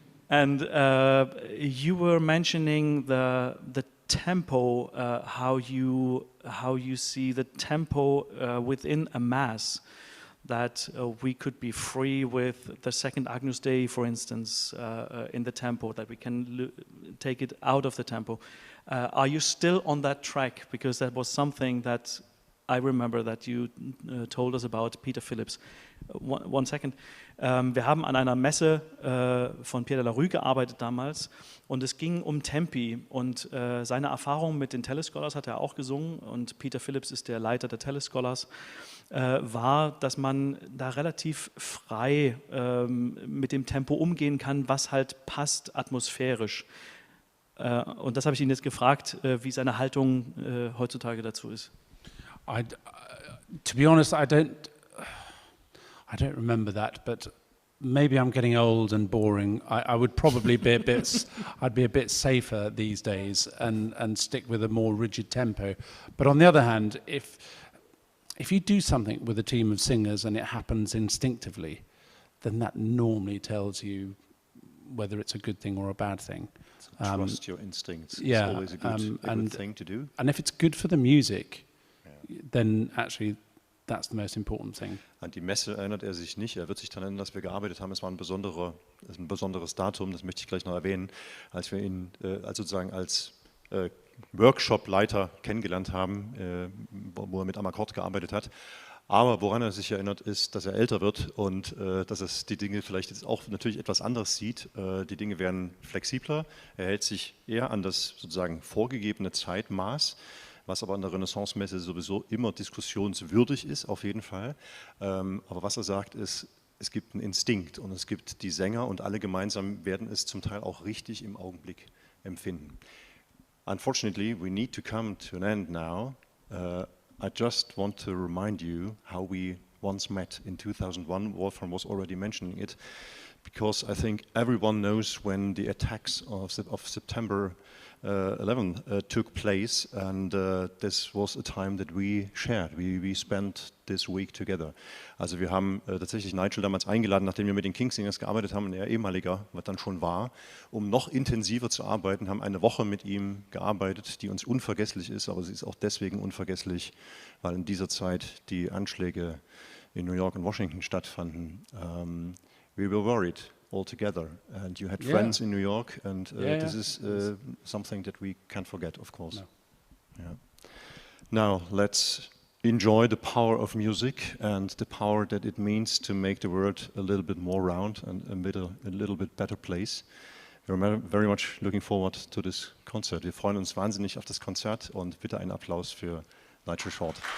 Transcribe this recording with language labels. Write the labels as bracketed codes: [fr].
[en] And you were mentioning the tempo, how you see the tempo within a mass, that we could be free with the second Agnus Dei, for instance, in the tempo, that we can take it out of the tempo. Are you still on that track? Because that was something that I remember that you told us about Peter Phillips. One second. [de] Wir haben an einer Messe von Pierre de la Rue gearbeitet damals und es ging um Tempi und seine Erfahrung mit den Telescholars hat er auch gesungen und Peter Phillips ist der Leiter der Telescholars, war, dass man da relativ frei mit dem Tempo umgehen kann, was halt passt atmosphärisch. Und das habe ich ihn jetzt gefragt, wie seine Haltung heutzutage dazu ist. [en] To be honest, I don't remember that, but maybe I'm getting old and boring. I would probably be I'd be a bit safer these days and stick with a more rigid tempo. But on the other hand, if you do something with a team of singers and it happens instinctively, then that normally tells you whether it's a good thing or a bad thing. So trust your instincts. Yeah, it's always a good thing to do. And if it's good for the music, then actually that's the most important thing. [de] An die Messe erinnert er sich nicht. Er wird sich daran erinnern, dass wir gearbeitet haben. Es war ein besonderes Datum, das möchte ich gleich noch erwähnen, als wir ihn sozusagen als Workshop-Leiter kennengelernt haben, wo er mit Amarcord gearbeitet hat. Aber woran er sich erinnert, ist, dass er älter wird und dass es die Dinge vielleicht jetzt auch natürlich etwas anders sieht. Die Dinge werden flexibler. Er hält sich eher an das sozusagen vorgegebene Zeitmaß, was aber an der Renaissance-Messe sowieso immer diskussionswürdig ist, auf jeden Fall. Aber was er sagt ist, es gibt einen Instinkt und es gibt die Sänger und alle gemeinsam werden es zum Teil auch richtig im Augenblick empfinden. [en] Unfortunately, we need to come to an end now. I just want to remind you how we once met in 2001. Wolfram was already mentioning it, because I think everyone knows when the attacks of September 11 took place, and this was a time that we shared. We spent this week together. [de] Also wir haben tatsächlich Nigel damals eingeladen, nachdem wir mit den Kingsingers gearbeitet haben, er ehemaliger, was dann schon war, um noch intensiver zu arbeiten, haben eine Woche mit ihm gearbeitet, die uns unvergesslich ist, aber sie ist auch deswegen unvergesslich, weil in dieser Zeit die Anschläge in New York und Washington stattfanden. [en] We were worried all together, and you had friends in New York, and this is something that we can't forget, of course. No. Yeah. Now let's enjoy the power of music and the power that it means to make the world a little bit more round and a little bit better place. We're very much looking forward to this concert. [de] Wir freuen uns wahnsinnig auf das Konzert und bitte einen Applaus für Nigel Short.